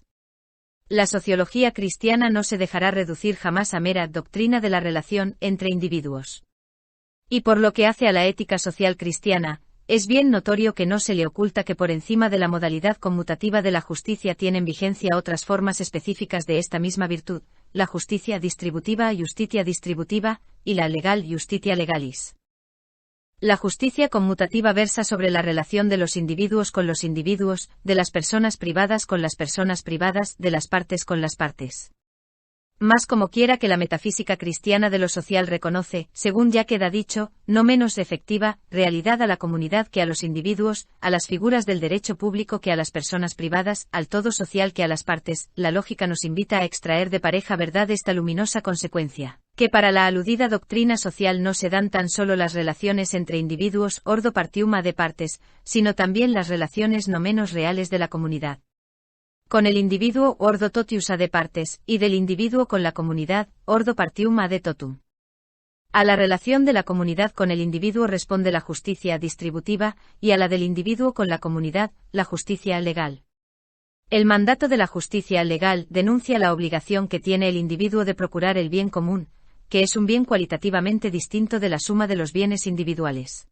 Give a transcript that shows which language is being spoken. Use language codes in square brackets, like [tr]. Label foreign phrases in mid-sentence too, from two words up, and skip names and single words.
[es] La sociología cristiana no se dejará reducir jamás a mera doctrina de la relación entre individuos. Y por lo que hace a la ética social cristiana, es bien notorio que no se le oculta que por encima de la modalidad conmutativa de la justicia tienen vigencia otras formas específicas de esta misma virtud, la justicia distributiva, [la] justitia distributiva, [es] y la legal, [la] justitia legalis. [es] La justicia conmutativa versa sobre la relación de los individuos con los individuos, de las personas privadas con las personas privadas, de las partes con las partes. Más como quiera que la metafísica cristiana de lo social reconoce, según ya queda dicho, no menos efectiva, realidad a la comunidad que a los individuos, a las figuras del derecho público que a las personas privadas, al todo social que a las partes, la lógica nos invita a extraer de pareja verdad esta luminosa consecuencia, que para la aludida doctrina social no se dan tan solo las relaciones entre individuos, [la] ordo partium ad partes, [es] sino también las relaciones no menos reales de la comunidad con el individuo, [la] ordo totius ad partes, [es] y del individuo con la comunidad, [la] ordo partium ad totum. [es] A la relación de la comunidad con el individuo responde la justicia distributiva, y a la del individuo con la comunidad, la justicia legal. El mandato de la justicia legal denuncia la obligación que tiene el individuo de procurar el bien común, que es un bien cualitativamente distinto de la suma de los bienes individuales.